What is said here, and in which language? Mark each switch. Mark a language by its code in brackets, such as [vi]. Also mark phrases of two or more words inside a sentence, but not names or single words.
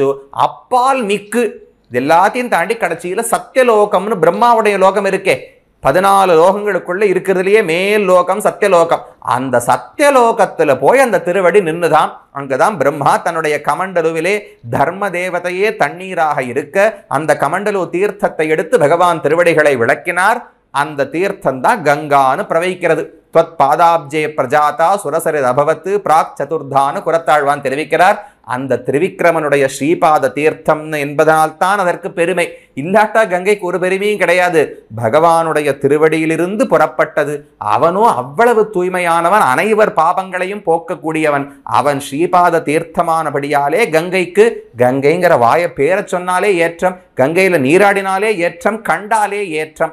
[ta] அப்பால் மிக்கு எல்லாத்தையும் தாண்டி கடைசியில சத்தியலோகம்னு பிரம்மாவுடைய லோகம் இருக்கே, 14 லோகங்களுக்குள்ள இருக்கிறதுலயே மேல் லோகம் சத்தியலோகம். அந்த சத்தியலோகத்துல போய் அந்த திருவடி நின்றுதான். அங்குதான் பிரம்மா தன்னுடைய கமண்டலுவிலே தர்ம தேவதையே தண்ணீராக இருக்க அந்த கமண்டலு தீர்த்தத்தை எடுத்து பகவான் திருவடிகளை விளக்கினார். அந்த தீர்த்தம் தான் கங்கான்னு பிரவகிக்கிறது. [sa] त्वत् पादाब्जे प्रजाता सुरसरिद अभवत् प्राक् चतुर्धानु [ta] கூரத்தாழ்வான் தெரிவிக்கிறார். அந்த திரிவிக்ரமனுடைய ஸ்ரீபாத தீர்த்தம் என்பதனால்தான் அதற்கு பெருமை. இல்லாட்டா கங்கைக்கு ஒரு பெருமையும் கிடையாது. பகவானுடைய திருவடியிலிருந்து புறப்பட்டது. அவனோ அவ்வளவு தூய்மையானவன், அனைவர் பாபங்களையும் போக்கக்கூடியவன். அவன் ஸ்ரீபாத தீர்த்தமானபடியாலே கங்கைக்கு, கங்கைங்கிற வாய பேர சொன்னாலே ஏற்றம், கங்கையில நீராடினாலே ஏற்றம், கண்டாலே ஏற்றம்.